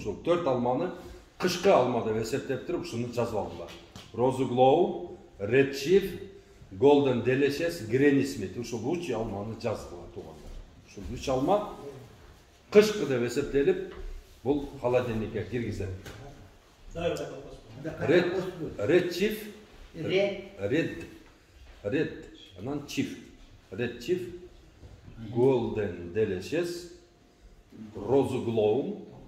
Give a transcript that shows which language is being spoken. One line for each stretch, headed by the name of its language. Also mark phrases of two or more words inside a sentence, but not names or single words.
Kyrgyz: Ошол 4 алманы кышкы алма деп эсептеп туруп ушуну жазып алдылар. Rose Glow, Red Chief, Golden Delicious, Granny Smith. Ушул 3 алманы жаздылар туугандар. Ушул 3 алма кышкы деп эсептелип, бул холодильникке киргизилет. Red Chief, Red, анан Chief. Red Chief, Golden Delicious, Rose Glow.